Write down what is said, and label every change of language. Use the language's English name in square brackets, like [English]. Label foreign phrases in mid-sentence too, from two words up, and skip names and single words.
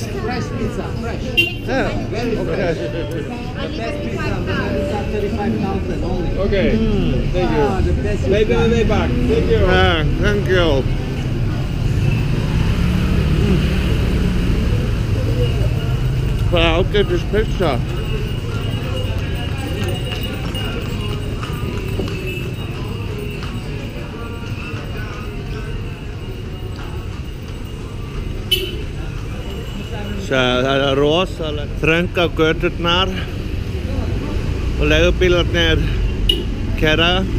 [English] Fresh pizza, fresh. Yeah. Very fresh. Only Best 55 pizza, pounds. 35,000 only. Okay, thank you. Ah, the best Maybe on the way back. Thank you. Thank you. [Icelandic] Hvað ágætis pizza. Það rosalega þrönga göturnar og leigubílarnir keyra.